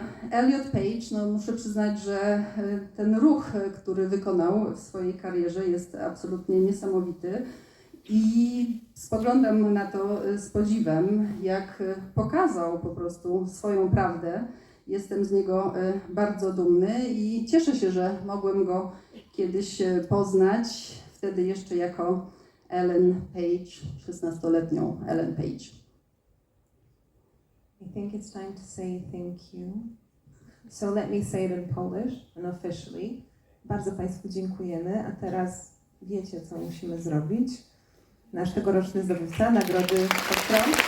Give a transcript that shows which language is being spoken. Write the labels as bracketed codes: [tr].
[pl] Elliot Page, no muszę przyznać, że ten ruch, który wykonał w swojej karierze, jest absolutnie niesamowity i spoglądam na to z podziwem, jak pokazał po prostu swoją prawdę. Jestem z niego bardzo dumny i cieszę się, że mogłem go kiedyś poznać, wtedy jeszcze jako Ellen Page, 16-letnią Ellen Page. [en] I think it's time to say thank you. So let me say it in Polish and officially. [pl] Bardzo Państwu dziękujemy, a teraz wiecie, co musimy zrobić. Nasz tegoroczny zdobywca nagrody Oscar.